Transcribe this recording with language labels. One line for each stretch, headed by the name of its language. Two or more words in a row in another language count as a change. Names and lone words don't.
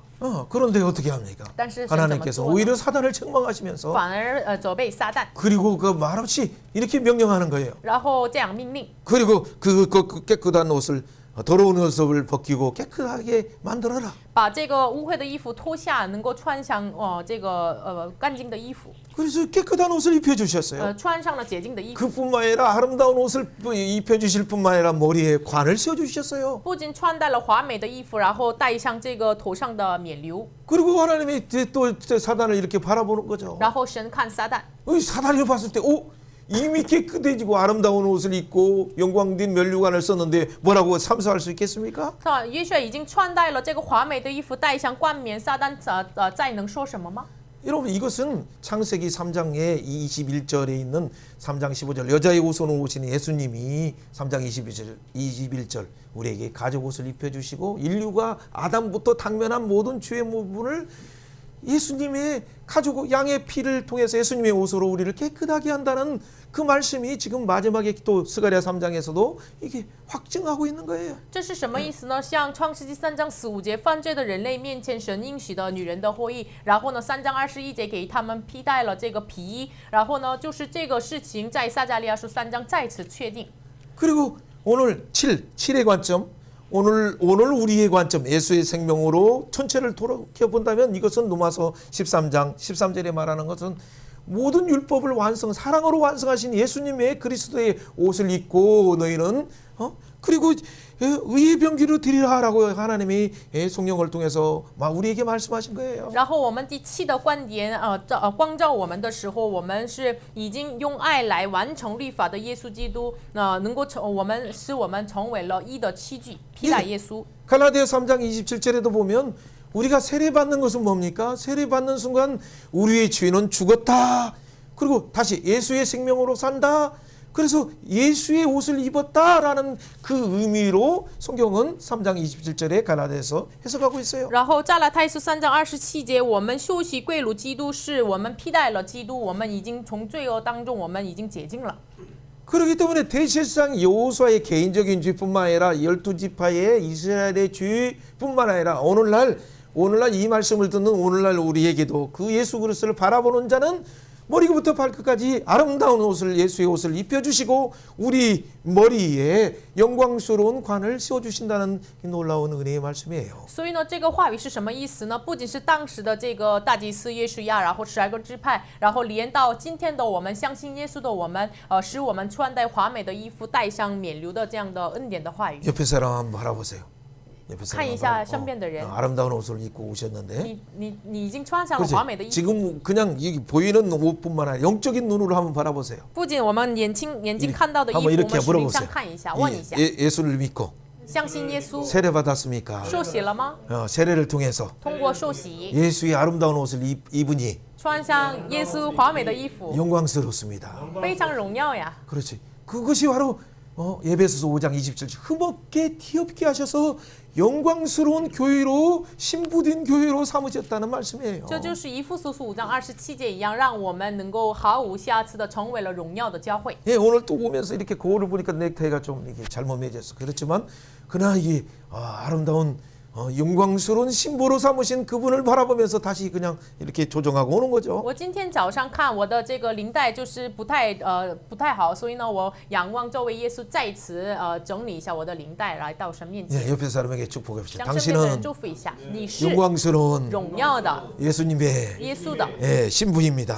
Korean: 그런데 어떻게 합니까?
Chinese: 但是神怎么
Korean: 하나님께서
Chinese: 做呢？
Korean: 오히려 사단을 책망하시면서
Chinese: 反而责备撒旦，
Korean: 그리고 그 말없이 이렇게 명령하는 거예요.
Chinese: 然后这样命令，
Korean: 그리고 그 깨끗한 옷을, 더러운 옷을 벗기고 깨끗하게 만들어라.
Chinese: 把这个污秽的衣服脱下，能够穿上这个干净的衣服，
Korean: 그래서 깨끗한 옷을 입혀주셨어요.
Chinese: 穿上了洁净的衣服。
Korean: 그뿐만 아니라 아름다운 옷을 입혀주실 뿐만 아니라 머리에 관을 씌워주셨어요.
Chinese: 不仅穿戴了华美的衣服，然后戴上这个头上的冕旒，
Korean: 그리고 하나님이 또 사단을 이렇게 바라보는 거죠.
Chinese: 然后神看撒旦，
Korean: 사단이 봤을 때, 이미 깨끗해지고 아름다운 옷을 입고 영광된 면류관을 썼는데 뭐라고 참소할 수 있겠습니까?
Chinese: 约书亚已经穿戴了这个华美的衣服，戴上冠冕，撒旦再能说什么吗？
Korean: 여러분, 이것은 창세기 3장의 21절에 있는 3장 15절 여자의 옷으로 오신 예수님이 3장 21절 우리에게 가죽 옷을 입혀주시고 인류가 아담부터 당면한 모든 죄의 부분을 예수님의 가지고 양의 피를 통해서 예수님의 옷으로 우리를 깨끗하게 한다는 그 말씀이 지금 마지막에 또 스가랴 3장에서도 이게 확증하고 있는 거예요.
Chinese: 这是什么意思呢？像创世纪3章15节，犯罪的人类面前，神应许的女人的后裔。然后呢，3章21节给他们披戴了这个皮衣。然后呢，就是这个事情在撒迦利亚书3章再次确定。
Korean: 그리고 오늘 7의 관점, 오늘 우리의 관점, 예수의 생명으로 전체를 돌아본다면 이것은 로마서 13장 13절에 말하는 것은 모든 율법을 사랑으로 완성하신 예수님의 그리스도의 옷을 입고 너희는 그리고 의의 병기로 드리라라고 하나님이 성령을 통해서 우리에게 말씀하신 거예요.
Chinese: 然后我们第7的观点，光照我们的时候，我们是已经用爱来完成律法的耶稣基督，能够我们成为了义的器具，披戴耶稣。
Korean: 갈라디아 3장 27절에도 보면 우리가 세례받는 것은 뭡니까? 세례받는 순간 우리의 죄는 죽었다. 그리고 다시 예수의 생명으로 산다. 그래서 예수의 옷을 입었다라는 그 의미로 성경은 3장 27절에 갈라디아에서 해석하고 있어요.
Chinese: 然后加拉太书3章27节，我们受洗归入基督，是我们披戴了基督，我们已经从罪恶当中，我们已经解禁了。
Korean: 그렇기 때문에 대실상 여호수아의 개인적인 죄뿐만 아니라 12지파의 이스라엘의 죄뿐만 아니라 오늘날 이 말씀을 듣는 오늘날 우리에게도 그 예수 그리스도를 바라보는 자는 머리부터 발끝까지 아름다운 옷을 예수의 옷을 입혀주시고 우리 머리에 영광스러운 관을 씌워주신다는 놀라운 은혜의 말씀이에요.
Chinese: 所以呢，这个话语是什么意思呢？不仅是当时的这个大祭司耶稣亚，然后12个支派，然后连到今天的我们相信耶稣的我们，使我们穿戴华美的衣服，带上冕旒的这样的恩典的话语。
Korean: 옆에 사람 한번 바라보세요. 옆에
Chinese: 看一下身边的人，
Korean: 아름다운 옷을 입고 오셨는데
Chinese: 你已经穿上了
Korean: 그렇지?
Chinese: 华美的衣服。
Korean: 지금 그냥 이 보이는 옷뿐만 아니라 영적인 눈으로 한번 바라보세요.
Chinese: 不仅我们眼睛看到的衣服，
Korean: 한번
Chinese: 我
Korean: 이렇게
Chinese: 们属灵上
Korean: 물어보세요.
Chinese: 看一下，问一下，
Korean: 예수를 믿고
Chinese: 相信耶稣
Korean: 세례 받았습니까?
Chinese: 受洗了吗？
Korean: 세례를 통해서
Chinese: 通过受洗，
Korean: 예수의 아름다운 옷을 입으니
Chinese: 穿上耶稣华美的衣服，
Korean: 영광스럽습니다.
Chinese: 非常荣耀呀。
Korean: 그렇지. 그것이 바로 에베소서 5장 27절 흠없게 티없게 하셔서 영광스러운 교회로 신부된 교회로 삼으셨다는 말씀이에요. 这就是以弗所书5章27节一样，让我们能够毫无瑕疵的成为了荣耀的教会。 예, 오늘 또 오면서 이렇게 거울을 보니까 넥타이가 좀 이게 잘못 매졌어. 그렇지만 그러나 이게 아름다운 영광스러운 신부로 삼으신 그분을 바라보면서 다시 그냥 이렇게 조정하고 오는 거죠.
Chinese: 我今天早上看我的这个领带就是不太好，所以呢，我仰望这位耶稣，再次整理一下我的领带，来到神面前，
Korean: 예, 옆에 사람에게 축복합시다.
Chinese: 向身边的人
Korean: 당신은
Chinese: 祝福一下，你是
Korean: 영광스러운
Chinese: 荣耀的
Korean: 예수님의
Chinese: 耶稣的
Korean: 신부입니다.